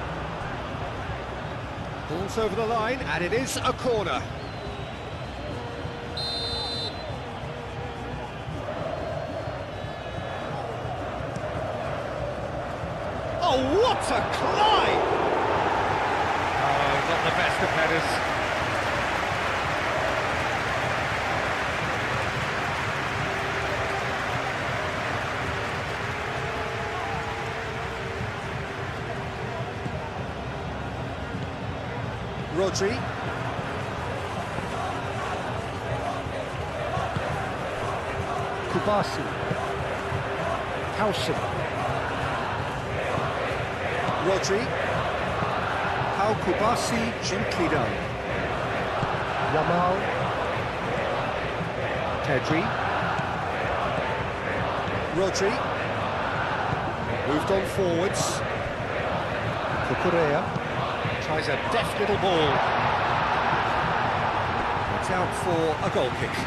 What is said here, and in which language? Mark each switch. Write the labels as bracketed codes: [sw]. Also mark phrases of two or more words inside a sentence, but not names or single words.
[en] Balls over the line, and it is a corner. Oh, what a climb! Oh, not the best of headers. Rodri. Kubasi. Hausen. Rodri. Pau Kubasi, gently done. Yamal. Pedri. Rodri. Moved on forwards. Cucurella. Tries a deft little ball. It's out for a goal kick.